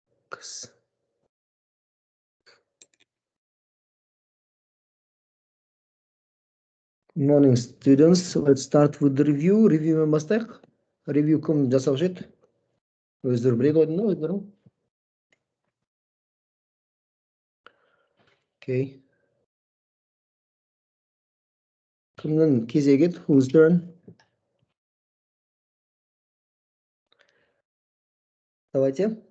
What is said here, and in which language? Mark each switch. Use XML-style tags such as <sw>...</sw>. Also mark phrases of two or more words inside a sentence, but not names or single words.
<en>Morning, students. Let's start with the review.</en> <kk>Review бастайық. Review кім жасаушы еді? Өздері біледі ойдың да өздері.</kk> <en>Okay.</en> <kk>Кімнің кезегі еді?</kk> <en>Whose turn?</en> <kk>Давайте.</kk>